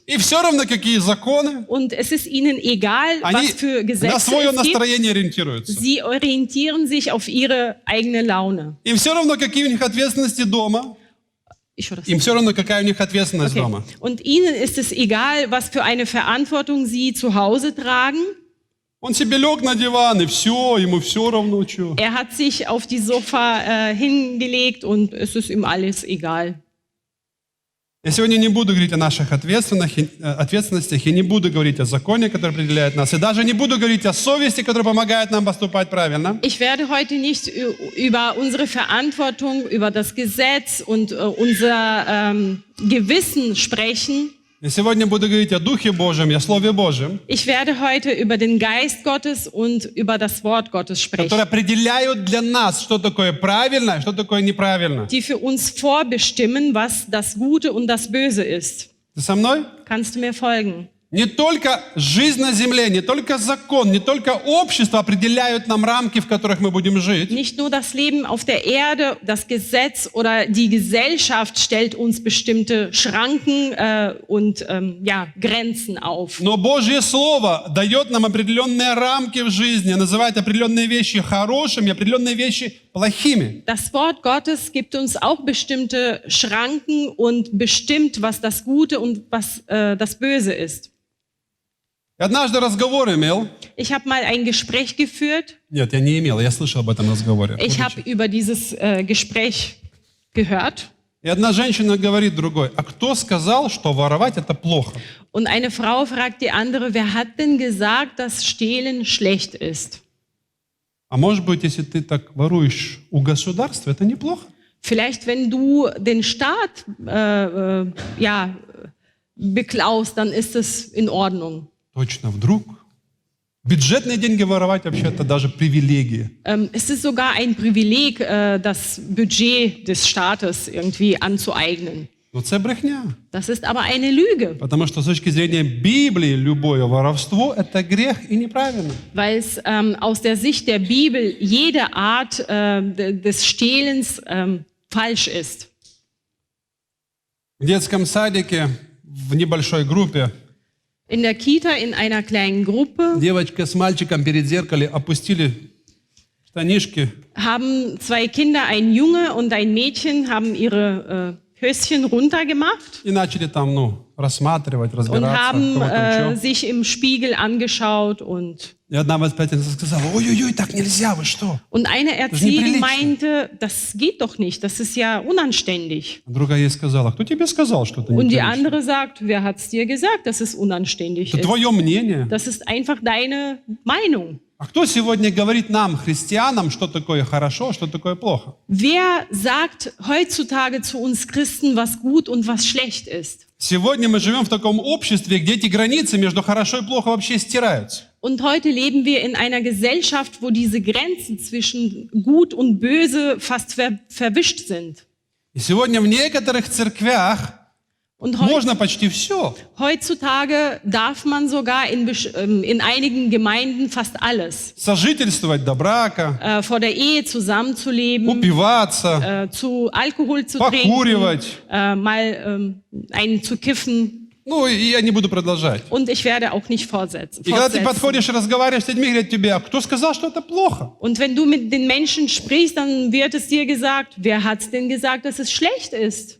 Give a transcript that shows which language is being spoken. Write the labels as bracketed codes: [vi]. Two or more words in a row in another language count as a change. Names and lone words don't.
[ru] и все равно какие законы, [de] Und es ist ihnen egal, [ru] они [de] was für [ru] на [de] Gesetze [ru] свое [de] es gibt. [ru] настроение ориентируются. [de] Sie orientieren sich auf ihre eigene Laune. [ru] Им все равно, какие у них ответственности дома, [de] Ich höre das. [ru] им все равно, какая у них ответственность Okay. дома. [de] Und ihnen ist es egal, was für eine Verantwortung sie zu Hause tragen. [ru] Он себе лег на диван, и все, ему все равно, что. [de] Er hat sich auf die Sofa hingelegt und es ist ihm alles egal. [ru] Я сегодня не буду говорить о наших ответственностях, и не буду говорить о законе, который определяет нас, и даже не буду говорить о совести, которая помогает нам поступать правильно. [de] Ich werde heute nicht über unsere Verantwortung, über das Gesetz und unser Gewissen sprechen. [ru] Я сегодня буду говорить о Духе Божьем и о Слове Божьем, [de] Ich werde heute über den Geist Gottes und über das Wort Gottes [ru] которые [de] sprechen, [ru] определяют для нас, что такое правильно, что такое неправильно. [de] die für uns vorbestimmen, was das Gute und das Böse ist. [ru] Ты со мной? [de] Kannst du mir folgen? [ru] Не только жизнь на земле, не только закон, не только общество определяют нам рамки, в которых мы будем жить. [de] Nicht nur das Leben auf der Erde, das Gesetz oder die Gesellschaft stellt uns bestimmte Schranken und Grenzen auf. [ru] Но Божье Слово дает нам определенные рамки в жизни, называет определенные вещи хорошими, определенные вещи плохими. [de] Das Wort Gottes gibt uns auch bestimmte Schranken und bestimmt, was das Gute und was das Böse ist. [ru] Я однажды разговор имел. [de] Ich habe mal ein Gespräch geführt. [ru] Нет, я не имел, я слышал об этом разговоре. [de] Ich habe über dieses Gespräch gehört. [ru] И одна женщина говорит другой: а кто сказал, что воровать это плохо? [de] Und eine Frau fragt die andere, wer hat denn gesagt, dass Stehlen schlecht ist? [ru] А может быть, если ты так воруешь у государства, это неплохо? [de] Vielleicht, wenn du den Staat beklaust, dann ist es in Ordnung. [ru] Точно, вдруг? Бюджетные деньги воровать вообще-то даже привилегия. [de] Es ist sogar ein Privileg, das Budget des Staates irgendwie anzueignen. [uk] Ну це брехня. [de] Das ist aber eine Lüge, [ru] Потому что с точки зрения Библии любое воровство – это грех и неправильно. [de] weil es aus der Sicht der Bibel jede Art des Stehlens falsch ist. [ru] В детском садике в небольшой группе [de] In der Kita, in einer kleinen Gruppe, [ru] девочка с мальчиком перед зеркалом опустили штанишки. [de] haben zwei Kinder, ein Junge und ein Mädchen, haben ihre Höschen runtergemacht [ru] И начали там, рассматривать, [de] und [ru] разбираться, [de] haben [ru] кого там что. [de] sich im Spiegel angeschaut. Und [ru] И одна воспитательница сказала: ой-ой-ой, так нельзя, вы что? [de] eine ist Erzieherin [ru] неприлично. [de] meinte, das geht doch nicht, das ist ja unanständig. [ru] А другая ей сказала: кто тебе сказал, что это [de] Und die [ru] неприлично? [de] andere sagt, wer hat's dir gesagt, dass es unanständig [ru] Это [de] ist? [ru] твое мнение. [de] Das ist einfach deine Meinung. [ru] А кто сегодня говорит нам, христианам, что такое хорошо, что такое плохо? [de] Wer sagt heutzutage zu uns Christen, was gut und was schlecht ist? [ru] Сегодня мы живем в таком обществе, где эти границы между хорошо и плохо вообще стираются. [de] Und heute leben wir in einer Gesellschaft, wo diese Grenzen zwischen Gut und Böse fast verwischt sind. [ru] И сегодня в некоторых церквях [de] Und [ru] можно почти все. [de] heutzutage darf man sogar in einigen Gemeinden fast alles. [ru] Сожительствовать до брака, [de] Vor der Ehe zusammenzuleben, [ru] упиваться, [de] zu Alkohol zu trinken, [ru] покуривать. [de] mal einen zu kiffen. [ru] Ну, и я не буду продолжать. [de] Und ich werde auch nicht fortsetzen. [ru] И когда ты подходишь и разговариваешь с людьми, говорят тебе: а кто сказал, что это плохо? [de] Und wenn du mit den Menschen sprichst, dann wird es dir gesagt, wer hat's denn gesagt, dass es schlecht ist?